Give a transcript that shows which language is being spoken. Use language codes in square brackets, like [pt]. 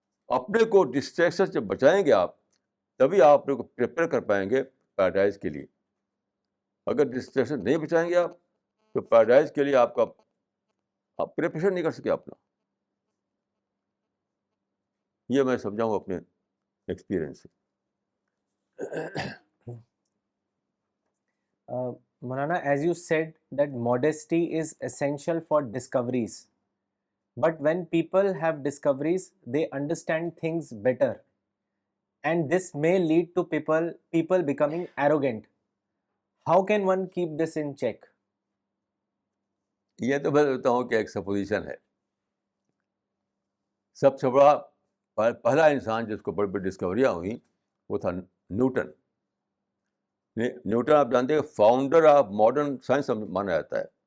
[ur] اپنے کو ڈسٹریکشن سے بچائیں گے آپ, تبھی آپ اپنے کو پریپیئر کر پائیں گے پیراڈائز کے لیے. اگر ڈسٹریکشن نہیں بچائیں گے آپ, تو پیراڈائز کے لیے آپ پریپریشن نہیں کر سکے اپنا. یہ میں سمجھاؤں اپنے ایکسپیرئنس سے. [en] Maulana, as you said that modesty is essential for discoveries, but when people have discoveries, they understand things better, and this may lead to people becoming arrogant. How can one keep this in check? [ur] یہ تو میں بتا ہوں کہ ایک supposition ہے. سب سے بڑا پہلا انسان جس کو بڑی بڑی ڈسکوریاں ہوئیں وہ تھا نیوٹن. نیوٹن آپ جانتے ہیں [en] founder of modern science [ur] مانا جاتا ہے.